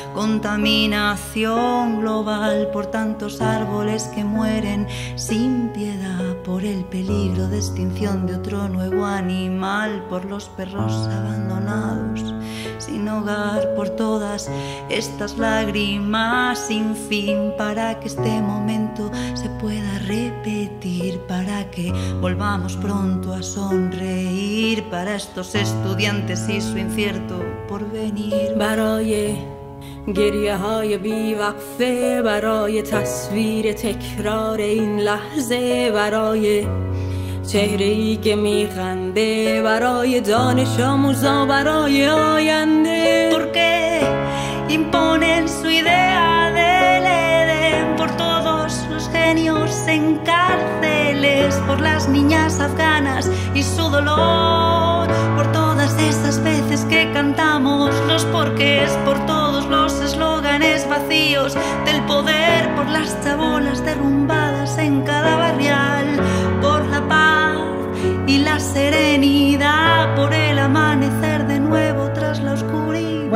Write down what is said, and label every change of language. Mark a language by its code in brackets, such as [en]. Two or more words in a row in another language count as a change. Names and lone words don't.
[es] contaminación global, por tantos árboles que mueren sin piedad, por el peligro de extinción de otro nuevo animal, por los perros abandonados sin hogar, por todas estas lágrimas sin fin, para que este momento se pueda repetir, para que volvamos pronto a sonreír, para estos estudiantes y su incierto porvenir. [fa] برای گریه های بی وقفه، برای تصویر تکرار این لحظه، برای چهره‌ای که میخنده، برای دانش آموزا، برای آینده. [es] Porque imponen su idea del Edén, por todos los genios en cárceles, por las niñas afganas y su dolor, por todas esas veces que cantamos los porqués, por todos los eslóganes vacíos del poder, por las chabolas derrumbadas en cada barrial, por la paz y la serenidad, por el amanecer de nuevo tras la oscuridad.